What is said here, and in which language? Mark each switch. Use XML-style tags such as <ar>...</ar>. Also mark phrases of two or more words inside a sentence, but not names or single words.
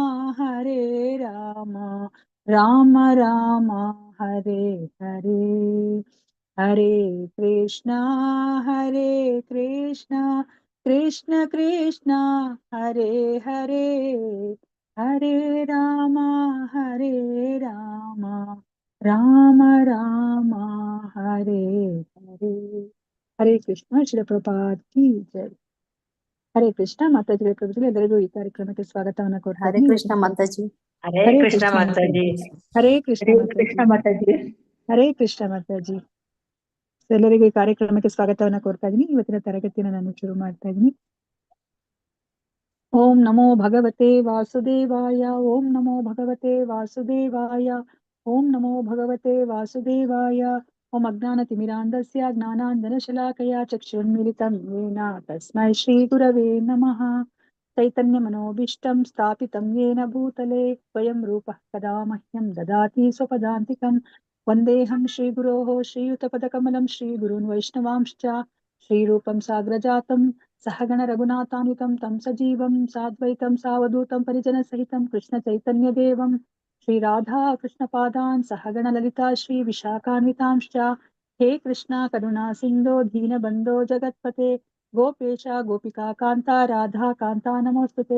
<sa>राम राम हरे हरे, हरे कृष्णा कृष्ण कृष्ण हरे हरे, हरे राम राम राम राम हरे हरे। हरे कृष्ण।</sa> <hi>श्रील प्रभुपाद की जय।</hi> <kn>ಹರೇ ಕೃಷ್ಣ ಮಾತಾಜಿ ಪ್ರಭುಗಳು ಎಲ್ಲರಿಗೂ ಈ ಕಾರ್ಯಕ್ರಮಕ್ಕೆ ಸ್ವಾಗತವನ್ನ ಕೊಡ್ತಾ ಹರೇ ಇದ್ದೀನಿ। ಕೃಷ್ಣ ಮಾತಾಜಿ. ಹರೇ ಕೃಷ್ಣ ಮಾತಾಜಿ. ಹರೇ ಕೃಷ್ಣ ಮಾತಾಜಿ. ಹರೇ ಕೃಷ್ಣ ಮಾತಾಜಿ. ಎಲ್ಲರಿಗೂ ಈ ಕಾರ್ಯಕ್ರಮಕ್ಕೆ ಸ್ವಾಗತವನ್ನ ಕೊಡ್ತಾ ಇದ್ದೀನಿ। ಇವತ್ತಿನ ತರಗತಿಯನ್ನು ನಾನು ಶುರು ಮಾಡ್ತಾ ಇದ್ದೀನಿ।</kn> <sa>ಓಂ ನಮೋ ಭಗವತೆ ವಾಸುದೇವಾಯ, ಓಂ ನಮೋ ಭಗವತೆ ವಾಸುದೇವಾಯ, ಓಂ ನಮೋ ಭಗವತೆ ವಾಸುದೇವಾಯ। ಓಂ ಅಜ್ಞಾನತಿಮಿರಾಂಧಸ್ಯ ಜ್ಞಾನಾಂಜನಶಲಾಕಯ ಚಕ್ಷುರ್ಮಿಲಿತಂ ಯೇನ ತಸ್ಮೈ ಶ್ರೀ ಗುರವೇ ನಮಃ। ಚೈತನ್ಯಮನೋಭೀಷ್ಟಂ ಸ್ಥಾಪಿತಂ ಯೇನ ಭೂತಲೆ ಸ್ವಯಂ ರೂಪಃ ಕದಾ ಮಹ್ಯಂ ದದಾತಿ ಸ್ವಪದಾಂತಿಕಂ। ವಂದೇಹಂ ಶ್ರೀಗುರೋಃ ಶ್ರೀಯುತಪದಕಮಲಂ ಶ್ರೀಗುರುನ್ ವೈಷ್ಣವಾಂಶ್ಚ ಶ್ರೀರೂಪಂ ಸಾಗ್ರಜಾತಂ सहगण रघुनाथान्वितं तं सजीवं साद्वैतं सावधूतं परिजनसहितं कृष्ण चैतन्य देवं श्री राधा कृष्ण पादान् सहगण ललिता श्री विशाखान्वितांश्च। हे कृष्णा करुणा सिन्धो दीनबन्धो जगत्पते गोपेश गोपिका कान्ता राधा कान्ता नमोस्तुते।</sa>